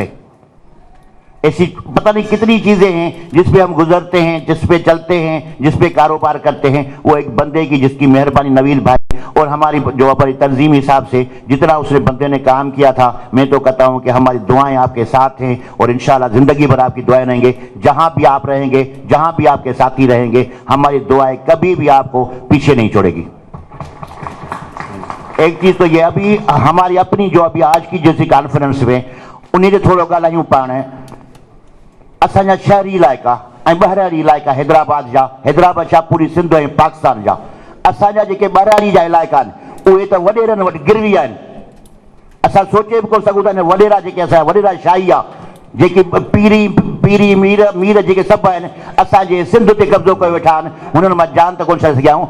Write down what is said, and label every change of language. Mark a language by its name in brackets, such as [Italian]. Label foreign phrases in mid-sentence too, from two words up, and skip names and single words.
[Urdu] ایسی پتہ نہیں کتنی چیزیں ہیں جس پہ ہم گزرتے ہیں، جس پہ چلتے ہیں، جس پہ کاروبار کرتے ہیں، وہ ایک بندے کی جس کی مہربانی نویل بھائی اور ہماری جو ہماری تنظیمی حساب سے جتنا اس نے بندے نے کام کیا تھا، میں تو کہتا ہوں کہ ہماری دعائیں آپ کے ساتھ ہیں اور انشاءاللہ زندگی بھر آپ کی دعائیں رہیں گے. جہاں بھی آپ رہیں گے، جہاں بھی آپ کے ساتھی رہیں گے، ہماری دعائیں کبھی بھی آپ کو پیچھے نہیں چھوڑے گی. ایک چیز تو یہ ابھی ہماری اپنی جو ابھی آج کی جیسی کانفرنس میں انہیں جو تھوڑا [Sindhi] ॻाल्हायूं पाण असांजा शहरी इलाइक़ा ऐं ॿाहिरारी इलाइक़ा हैदराबाद छा पूरी सिंध ऐं पाकिस्तान जा असांजा जेके ॿाहिरारी जा इलाइक़ा आहिनि उहे त वॾेरनि वटि गिरवी आहिनि. असां सोचे बि कोन सघूं था वॾेरा जेके असांजा वॾेरा शाही आहे जेके पीरी मीर जेके सभु आहिनि असांजे सिंध ते कब्ज़ो कयो वेठा आहिनि, हुननि मां जान त कोन छॾे सघिया आहियूं.